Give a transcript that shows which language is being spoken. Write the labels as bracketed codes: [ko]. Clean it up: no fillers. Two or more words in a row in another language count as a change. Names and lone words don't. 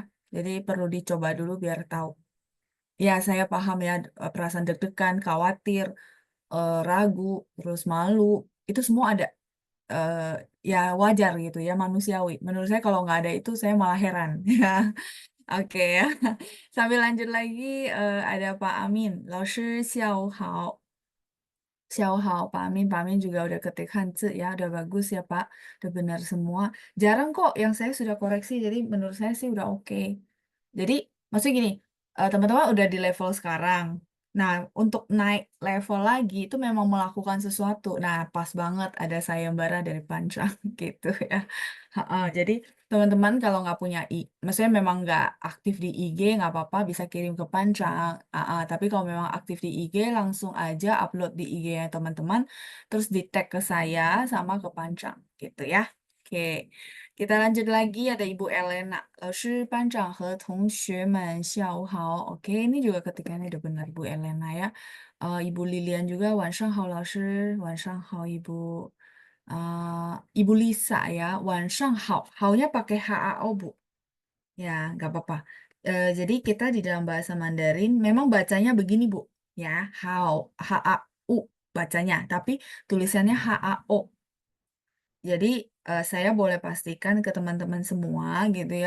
[id] Jadi perlu dicoba dulu biar tahu. Ya, saya paham ya perasaan deg-degan, khawatir, ragu, terus malu, itu semua ada. Ya wajar gitu ya, manusiawi. Menurut saya kalau nggak ada itu saya malah heran ya. Oke ya. Sambil lanjut lagi, ada Pak Amin. [zh] 老师下午好， [id] Pak Amin juga udah ketik Hanzi ya, udah bagus ya Pak, udah benar semua. Jarang kok yang saya sudah koreksi, jadi menurut saya sih udah oke. Jadi maksudnya gini, teman-teman udah di level sekarang. Nah, untuk naik level lagi itu memang melakukan sesuatu. Nah, pas banget ada sayembara dari Pancang gitu ya. Heeh, jadi teman-teman kalau nggak punya maksudnya memang nggak aktif di IG nggak apa-apa bisa kirim ke Pancang. Tapi kalau memang aktif di IG langsung aja upload di IG ya teman-teman, terus di tag ke saya sama ke Pancang gitu ya. Oke, kita lanjut lagi ada Ibu Elena. [zh] 老师、班长和同学们下午好. [id] Oke, ini juga ketikanya udah benar Bu Elena ya. Ibu Lilian juga [zh] 晚上好老师，晚上好 [id] Ibu. Ibu Lisa ya, [zh] 晚上好， [id] 好nya pakai HAO Bu. Ya, nggak apa-apa. Jadi kita di dalam bahasa Mandarin memang bacanya begini Bu. Ya, hao, HAU bacanya, tapi tulisannya HAO. Jadi saya boleh pastikan ke teman-teman semua gitu ya.